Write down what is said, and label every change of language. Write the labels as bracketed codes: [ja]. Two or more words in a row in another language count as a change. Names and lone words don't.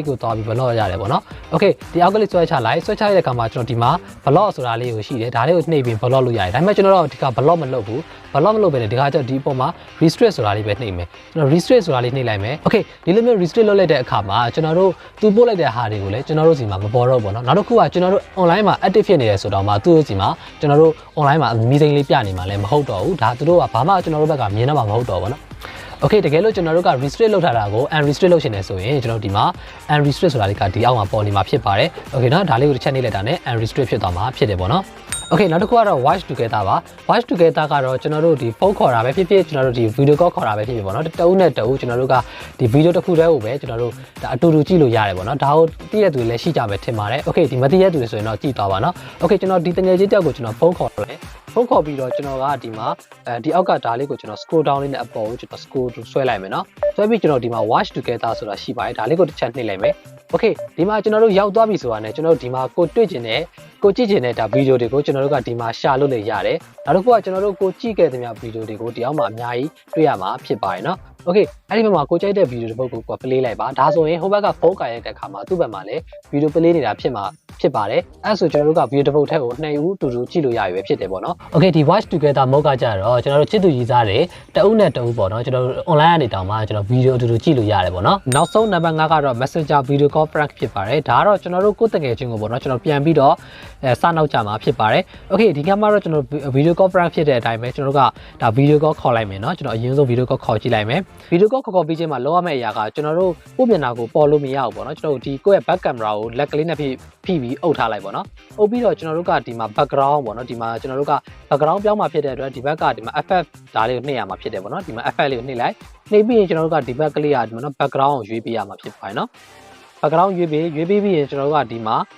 [my] ကိုသွားပြီး block ရတယ်ပေါ့နော် Okay ဒီအောက်ကလေးဆွဲချလိုက်ဆွဲချရတဲ့အခါမှာကျွန်တော်ဒီမှာ block ဆိုတာလေးကိုရှိတယ်ဒါလေးကိုနှိပ်ပြီး block လို့ရတယ်ဒါပေမဲ့ကျွန်တော်တို့ဒီက block မလုပ်ဘူး block မလုပ်ပဲလေဒီကကျတော့ဒီအပေါ်မှာ restrict ဆိုတာလေးပဲနှိပ်မယ်ကျွန်တော် restrict ဆိုတာလေးနှိပ်လိုက်မယ် Okay ဒီလိုမျိုး restrict လုပ်လိုက်တဲ့အခါမှာကျွန်တော်တို့သူပို့လိုက်တဲ့ဟာတွေကိုလည်းကျွန်တော်တို့စီမှာမပေါ်တော့ဘူးပေါ့နော်နောက်တစ်ခုကကျွန်တော်တို့ online မှာ active ဖြစ်နေတယ်ဆိုတော့မှသူ့စီမှာကျွန်တော်တို့ online မှာမီစိန်လေးပြနေမှာလည်းမဟုတ်တော့ဘူးဒါသူတို့ကဘာမှကျွန်တော်တို့ဘက်ကမြင်တော့မှာမ ဟုတ်တော့ဘူးနော်Okay တကယ်လို့ကျွန်တော်တို့က restrict လုပ်ထားတာကို unrestrict လုပ်ရှင်နေဆိုရင်ကျွန်တော်ဒီမှာ unrestrict ဆိုတာလေးကဒီအောက်မှာပေါ်နေမှာဖြစ်ပါတယ် Okay နော်ဒါလေးကိုတစ်ချက်နှိပ်လိုက်တာနဲ့ unrestrict ဖြစ်သွားမှာဖြစ်တယ်ပေါ့နော် Okay နောက်တစ်ခုကတော့ [en] watch together [my] ပါ [en] watch together [my] ကတော့ကျွန်တော်တို့ဒီဖုန်းခေါ်တာပဲဖြစ်ဖြစ်ကျွန်တော်တို့ဒီ [en] video call [my] ခေါ်တာပဲဖြစ်ဖြစ်ပေါ့နော်တအုပ်နဲ့တအုပ်ကျွန်တော်တို့ကဒီ video တစ်ခုတည်းကိုပဲကျွန်တော်တို့ဒါအတူတူကြည့်လို့ရတယ်ပေါ့နော်ဒါကိုသိတဲ့သူတွေလည်းရှိကြပဲထင်ပါတယ် Okay ဒီမသိတဲ့သူတွေဆိုရင်တော့ကြ ည့်သွားပါနော် Okay ကျွန်တော်ဒီတငယ်ချင်းတယောက်ကိုကျွန်တော်ဖုန်းခေါ်တယ်ဖုန်းခေါ်ပြီးတော့ကျွန်တော်ကဒီမှာဒီအောက်ကဒါလေးကိုကျွန်တော် [en] scroll down [my] လေးနဲ့အပေါ်ကိုကျွန်တော် scroll ဆွဲလိုက်မယ်နော်ဆွဲပြီးကျွန်တော်ဒီမှာ [en] watch together [my] ဆိုတာရှိပါတယ်ဒါလေးကိုတစ်ချက်နှိပ်လိုက်မယ် Okay ဒီမှာကျွန်တော်တို့ရောက်သွားပြီဆိုတာနဲ့ကျွန်တော်တို့ဒီမှာကိုတွေ့ကျင်တဲ့ကိုကြည့်ကျင်တဲ့ဒါဗီဒီယိုတွေကိုကျွန်တော်တို့ကဒီမှာ share လုပ်လို့ရတယ်နောက်တစ်ခုကကျွန်တော်တို့ကိုကြည့်ခဲ့တဲ့ဗီဒီယိုတွေကိုဒီအောက်မှာအများကြီးတွေ့ရမှာဖြစ်ပါတယ်နော် Okay အဲ့ဒီမှာကိုကြိုက်တဲ့ဗီဒီယိုတစ်ပုဒ်ကိုplay လိုက်ပါဒါဆိုရင်ဟိုဘက်ကဖုန်းကိုင်ရတဲ့အခါမှာသူ့ဘက်မှာလည်းဗီဒီယို play နေတာဖြစ်ပါတယ်အဲ့ဆိုကျွန်တော်တို့ကဗီဒီယိုတစ်ပုဒ်ထ က်ကို2ဦးတူတူကြည့်လို့ရပြီပဲဖြစ်တယ်ပေါ့နော် Okay ဒီ [en] watch together mode [my] ကကြတော့ကျွန်တော်တို့ချစ်သူကြီးစားတယ်တအုပ်နဲ့တအုပ်ပေါ့နော်ကျွန်တော်တို့ online ကနေတောင်မှကျွန်တော်ဗီဒီယိုအတူတူကြည့်လို့ရတယ်ပေါ့နော်နောက်ဆုံးနံပါတ် 5ကတော့ [en] Messenger video call prank [my] ဖြစ်ပါတယ်ဒါကတော့ကျွန်တော်တို့ကိုယ်တကယ်ချင်းကိုပေါ့နော်ကျွန်တော်ပြန်ပြီးတော့စနောက်ကြမှာဖြစ်ပါတယ် Okay ဒီကမှာတော့ကျွန်တော် video [en] call prank [my] ဖြစ်တဲ့အတိုင်းပဲကျွန်တော်တို့ကဒါ [en] video call [my] ခေါ်လိုက်မယ်နော်ကျွန်တော်အရင်ဆုံး [en] video call [my] ခေါ်ကြည့်လိုက်မယ် [en] video call [my] ခေါ်ပြီးချင်းမှာလောက်ရမယ့်အရာကကျွန်တော်တို့ပုံမျက်နှာကိုပေါ်လို့မရဘူးပေါ့နော်ကျွန်တော်တို့ဒီကိုယ့်ရဲ့ [en] back camera [my] ကိုလက်ကလေးနဲ့ဖိပြီးအုပ်ထားလိုက်ပေါ့နော်အုပ်ပြီးတော့ကျွန်တော်တို့ကဒီမှာ background ပေါ့နော်ဒီမှာကျွန်တော်တို့က background ပြောင်းမှာဖြစ်တဲ့အတွက်ဒီဘက်ကဒီမှာ FF ဒါလေးကိုနှိပ်ရမှာဖြစ်တယ်ပေါ့နော်ဒီမှာ FF လေးကိုနှိပ်လိုက်နှိပ်ပြီးရင်ကျွန်တော်တို့ကဒီဘက်ကလေးကဒီမှာနော် background ကိုရွေးပေးရမှာဖြစ်ပါတယ်နော် background ရွေးပြီးရင်ကျွန်တော်တို့ကဒီမှာ